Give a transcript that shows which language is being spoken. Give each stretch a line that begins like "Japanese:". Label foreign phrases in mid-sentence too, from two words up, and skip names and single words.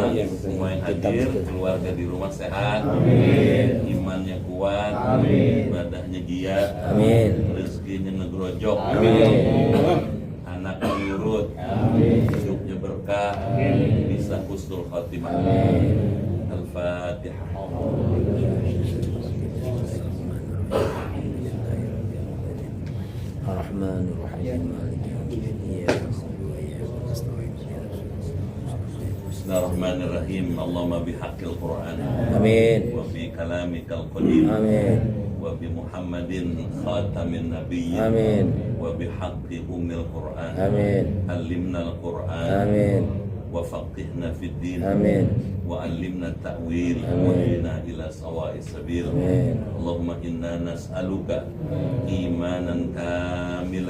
Indonesian: Semua yang hadir, keluarga di rumah sehat, imannya kuat, ibadahnya giat, rezekinya ngegrojok, anaknya nurut, hidupnya berkah, bisa
Arabic: حسن الخاتمة.
Indonesian: Al-Fatihah.
Arabic: الرحمن الرحيم مالك يوم الدين. إياك نعبد وإياك نستعين. بسم الله الرحمن الرحيم. اللهم بحق القرآن. Amin. وبكلامك القديم. Amin. Wa وبمحمد خاتم النبيين آمين وبحق أم القرآن آمين علمنا القرآن آمين وفقهنا في الدين آمين وعلمنا التأويل آمين. وهدنا إلى سواء السبيل آمين. اللهم إنا نسألك إيمانا كاملا